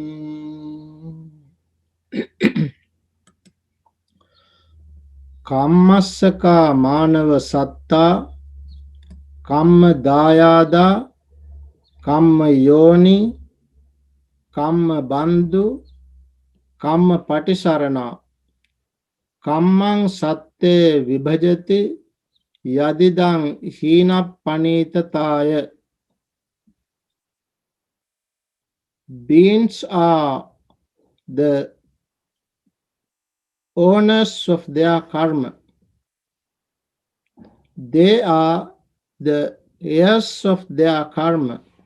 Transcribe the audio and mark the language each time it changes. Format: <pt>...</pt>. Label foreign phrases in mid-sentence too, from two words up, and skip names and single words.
<pi>Kammasaka manava satta, kamma dayada, kamma yoni, kamma bandhu, kamma patisarana, kammang satte vibhajati, yadidang hina panitataya.</pi> <en>Beings are the owners of their karma. They are the heirs of their karma.</en>